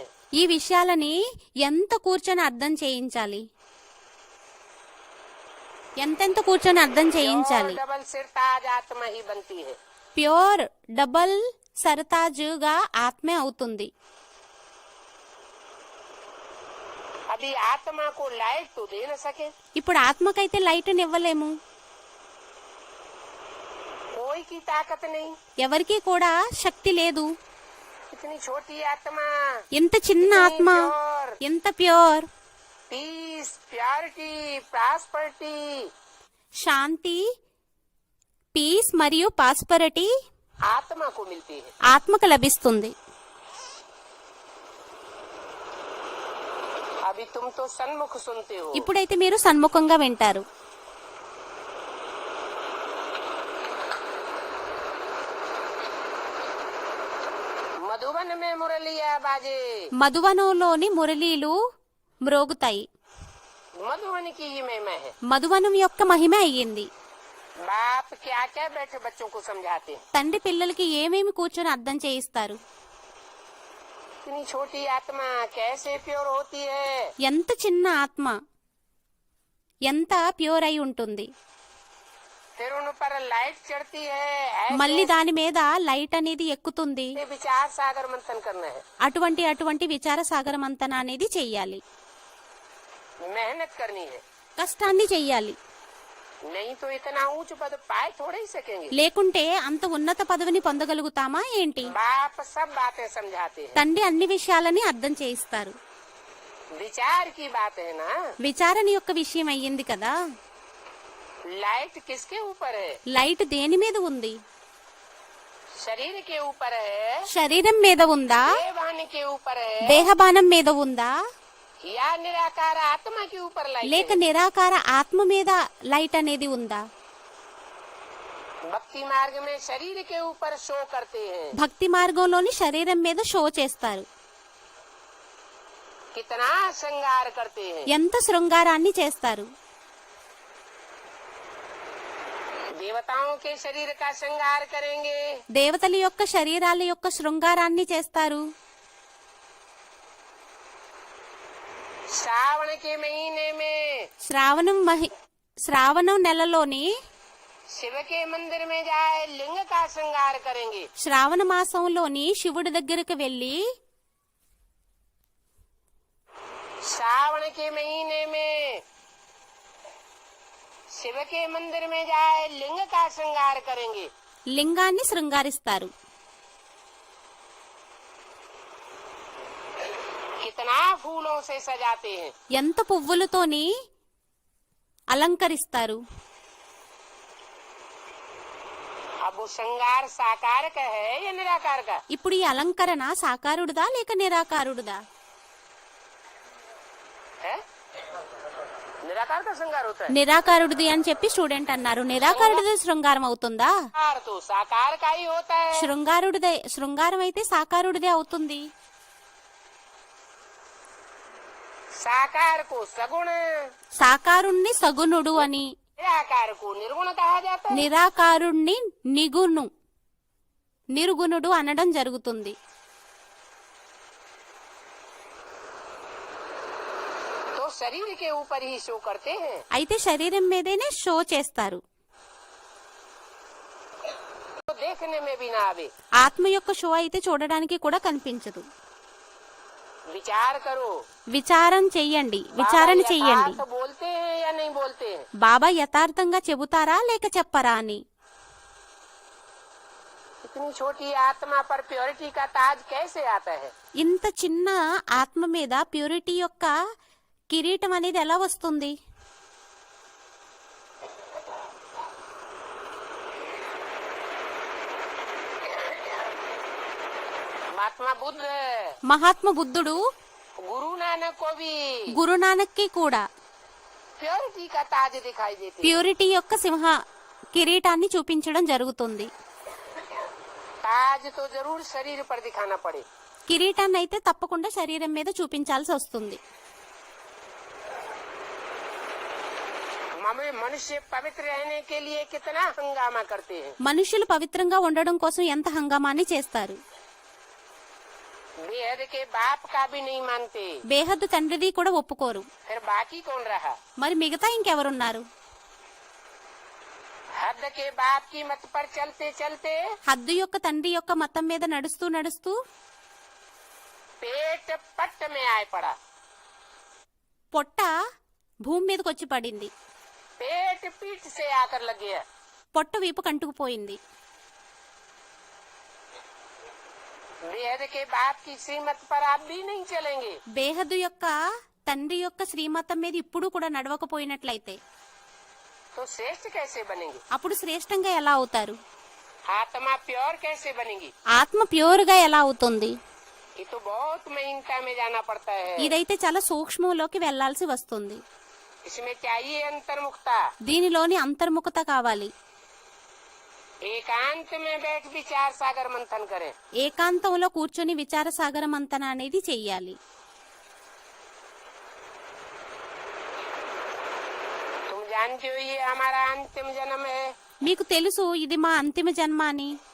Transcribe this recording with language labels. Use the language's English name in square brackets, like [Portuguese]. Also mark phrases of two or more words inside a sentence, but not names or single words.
[Telugu] ఈ విషయాలని ఎంత కూర్చొని అర్థం చేయించాలి, ఎంతెంత కూర్చొని అర్థం చేయించాలి. [Hindi] डबल सिर ताज आत्मा ही बनती है. [English] pure double [Telugu] సరతాజుగా ఆత్మే అవుతుంది. [Hindi] अभी आत्मा को लाइट तो दे न सके. [Telugu] ఇప్పుడు ఆత్మకైతే లైట్ ఇవ్వలేము. [Hindi] कोई की ताकत नहीं. [Telugu] ఎవరికి కూడా శక్తి లేదు. [Hindi] इतनी छोटी आत्मा, [Telugu] ఎంత చిన్న ఆత్మ, [Hindi] प्योर, [Telugu] ఎంత ప్యూర్. [English] peace, purity, prosperity [Telugu] శాంతి, పీస్ మరియు ప్రాస్పరిటీ [Hindi] आत्मा को मिलती है. [Telugu] ఆత్మకు లభిస్తుంది. [Hindi] अभी तुम तो सन्मुख सुनते हो. [Telugu] ఇప్పుడైతే మీరు సన్ముఖంగా వింటారు. [Hindi] मधुबन में मुरलिया बाजे. [Telugu] మధువనంలోని మురళీలు మ్రోగుతాయి. [Hindi] मधुबन की ही महिमा है. [Telugu] మధువనం యొక్క మహిమ అయ్యింది. [Hindi] बाप क्या क्या बैठे बच्चों को समझाते हैं. [Telugu] తండ్రి పిల్లలకి ఏమేమి కూర్చొని అర్థం చేయిస్తారు. [Hindi] इतनी छोटी आत्मा कैसे प्योर होती है. [Telugu] ఎంత చిన్న ఆత్మ ఎంత ప్యూర్ అయి ఉంటుంది. [Hindi] फिर उन पर लाइट चढ़ती है. [Telugu] మళ్ళీ దాని మీద లైట్ అనేది ఎక్కుతుంది. [Hindi] ऐसे विचार सागर मंथन करना है. [Telugu] అటువంటి విచార సాగర మంతన అనేది చెయ్యాలి. [Hindi] मेहनत करनी है. [Telugu] కష్టాన్ని చెయ్యాలి. [Hindi] नहीं तो इतना ऊंच पद पाए थोड़े ही सकेंगे. [Telugu] లేకుంటే అంత ఉన్నత పదవిని పొందగలుగుతామా ఏంటి? [Hindi] बाप सब बातें समझाते हैं. [Telugu] తండ్రి అన్ని విషయాలని అర్థం చేయిస్తారు. [Hindi] विचार की बात है ना. [Telugu] విచారణ యొక్క విషయం అయ్యింది కదా. [Hindi] लाइट किसके ऊपर है. [Telugu] లైట్ దేని మీద ఉంది? [Hindi] शरीर के ऊपर है, [Telugu] శరీరం మీద ఉందా, [Hindi] देहवाणी के ऊपर है, [Telugu] దేహబానం మీద ఉందా, [Hindi] या निराकार आत्मा के ऊपर लाइट [Telugu] లేక [Hindi] है. [Telugu] నిరాకార ఆత్మ మీద లైట్ అనేది ఉందా? [Hindi] भक्ति मार्ग में शरीर के ऊपर शो करते हैं. [Telugu] భక్తి మార్గంలోని శరీరం మీద షో చేస్తారు. [Hindi] कितना श्रृंगार करते हैं. [Telugu] ఎంత శృంగారాన్ని చేస్తారు. [Hindi] देवताओं के शरीर का श्रृंगार करेंगे. [Telugu] దేవతల యొక్క శరీరాల యొక్క శృంగారాన్ని చేస్తారు. [Hindi] श्रावण के महीने में [Telugu] శ్రావణం నెలలోని [Hindi] शिव के मंदिर में जाए लिंग का श्रृंगार करेंगे. [Telugu] శ్రావణ మాసంలోని శివుడి దగ్గరకు వెళ్లి [Hindi] श्रावण के महीने में शिव के मंदिर में जाए लिंग का श्रृंगार करेंगे. [Telugu] లింగాన్ని శృంగారిస్తారు. [Hindi] कितना फूलों से सजाते हैं. [Telugu] ఎంత పువ్వులతోని అలంకరిస్తారు. [Hindi] अब वो श्रृंगार साकार का है या निराकार का. [Telugu] ఇప్పుడు ఈ అలంకరణ సాకారుడిదా లేక నిరాకారుడిదా? [Hindi] है निराकार का श्रृंगार होता है। [Telugu] నిరాకారుడిది అని చెప్పి స్టూడెంట్ అన్నారు. నిరాకారుడిది శృంగారం అవుతుందా? [Hindi] श्रृंगार तो साकार का ही होता है। [Telugu] శృంగారం అయితే సాకారుడిదే అవుతుంది. [Hindi] साकार को सगुण, [Telugu] సాకారుణ్ణి సగుణుడు అని, [Hindi] निराकार को निर्गुण कहा जाता है। [Telugu] నిరాకారుణ్ణి నిర్గుణుడు అనడం జరుగుతుంది. [Hindi] तो शरीर के ऊपर ही शो करते हैं। [Telugu] అయితే శరీరం మీదనే షో చేస్తారు. [Hindi] तो देखने में भी ना आवे। [Telugu] ఆత్మ యొక్క షో అయితే చూడడానికి కూడా కనిపించదు. [Hindi] विचार करो। [Telugu] విచారణ చెయ్యండి. [Hindi] तो बोलते हैं या नहीं बोलते हैं? [Telugu] బాబా యథార్థంగా చెబుతారా లేక చెప్పరా అని. [Hindi] इतनी छोटी आत्मा पर प्योरिटी का ताज कैसे आता है? [Telugu] ఇంత చిన్న ఆత్మ మీద ప్యూరిటీ యొక్క కిరీటం అనేది ఎలా వస్తుంది? [Hindi] महात्मा बुद्ध, [Telugu] మహాత్మ బుద్ధుడు [Hindi] गुरु नानक को भी [Telugu] గురునానక్ కి కూడా [Hindi] प्योरिटी का ताज दिखाई देती है। [Telugu] ప్యూరిటీ యొక్క కిరీటాన్ని చూపించడం జరుగుతుంది. [Hindi] ताज तो जरूर शरीर पर दिखाना पड़े। [Telugu] కిరీటాన్ని అయితే తప్పకుండా శరీరం మీద చూపించాల్సి వస్తుంది. [Hindi] मनुष्य पवित्र रहने के लिए कितना हंगामा करते हैं। [Telugu] మనుషులు పవిత్రంగా ఉండడం కోసం ఎంత హంగామాని చేస్తారు. [Hindi] बेहद के बाप का भी नहीं मानते। [Telugu] బేహద్దు తండ్రిది కూడా ఒప్పుకోరు. [Hindi] फिर बाकी कौन रहा? [Telugu] మరి మిగతా ఇంకెవరున్నారు? [Hindi] हद के बाप की मत पर चलते चलते [Telugu] హద్దు యొక్క తండ్రి యొక్క మతం మీద నడుస్తూ [Hindi] पेट पट्ट में आए पड़ा। [Telugu] పొట్ట భూమి మీదకి వచ్చి పడింది. [Hindi] पेट पीठ से आकर लग गया। [Telugu] పొట్ట వీపు కంటుకుపోయింది. [Hindi] बेहद के बाप की श्रीमत पर आप भी नहीं चलेंगे। [Telugu] బేహద్దు యొక్క తండ్రి యొక్క శ్రీమతం మీద ఇప్పుడు కూడా నడవకపోయినట్లయితే [Hindi] तो श्रेष्ठ कैसे बनेंगे? [Telugu] అప్పుడు శ్రేష్టంగా ఎలా అవుతారు? [Hindi] आत्मा प्योर कैसे बनेगी? [Telugu] ఆత్మ ప్యూర్ గా ఎలా అవుతుంది? [Hindi] ये तो बहुत महीनता में जाना पड़ता है। [Telugu] ఇదైతే చాలా సూక్ష్మంలోకి వెళ్లాల్సి వస్తుంది. [Hindi] इसमें चाहिए अंतर्मुखता। [Telugu] దీనిలోని అంతర్ముఖత కావాలి. [Hindi] एकांत में बैठ विचार सागर मंथन करें। [Telugu] ఏకాంతంలో కూర్చొని విచార సాగర మంతన అనేది చెయ్యాలి. [Hindi] तुम जानते हो ये हमारा अंतिम जन्म है। [Telugu] మీకు తెలుసు ఇది మా అంతిమ జన్మ అని.